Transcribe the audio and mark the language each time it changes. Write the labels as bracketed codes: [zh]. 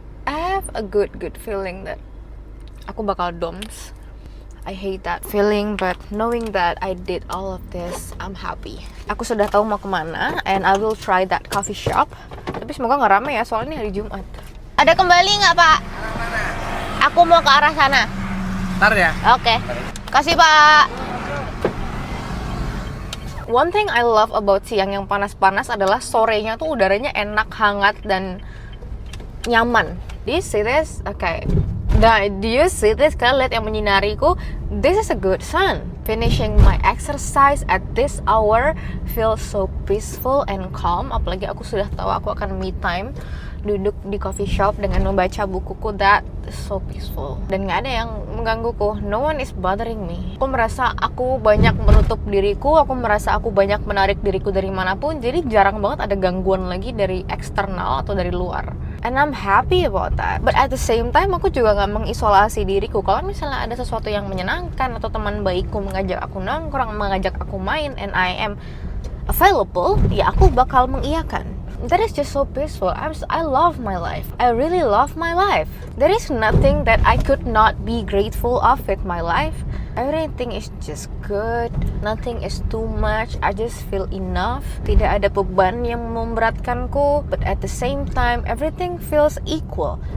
[en] I have a good feeling that [id] aku bakal [en] DOMS. I hate that feeling, but knowing that I did all of this, I'm happy. [id] Aku sudah tahu mau kemana, [en] and I will try that coffee shop. [id] Tapi semoga nggak rame ya, soalnya ini hari Jumat. Ada kembali nggak, Pak? Mana? Aku mau ke arah sana. Ntar ya? Oke. Kasih, Pak. [en] One thing I love about [id] siang yang panas-panas adalah sorenya tuh udaranya enak, hangat, dan nyaman. [en] Do you see this? Okay. Nah, do you see this? [id] Kalian lihat yang menyinariku. [en] This is a good sun. Finishing my exercise at this hour feels so peaceful and calm. [id] Apalagi aku sudah tahu aku akan me time, duduk di coffee shop dengan membaca bukuku. [en] That is so peaceful. [id] Dan nggak ada yang menggangguku. [en] No one is bothering me. [id] Aku merasa aku banyak menutup diriku. Aku merasa aku banyak menarik diriku dari manapun. Jadi jarang banget ada gangguan lagi dari eksternal atau dari luar. [en] And I'm happy about that. But at the same time, [id] aku juga nggak mengisolasi diriku. Kalau misalnya ada sesuatu yang menyenangkan atau teman baikku mengajak aku nongkrong, mengajak aku main, [en] and I am available, [id] ya aku bakal mengiyakan. [en] That is just so peaceful. I love my life. I really love my life. There is nothing that I could not be grateful of with my life. Everything is just good, nothing is too much, I just feel enough. [id] Tidak ada beban yang memberatkanku, [en] but at the same time everything feels equal.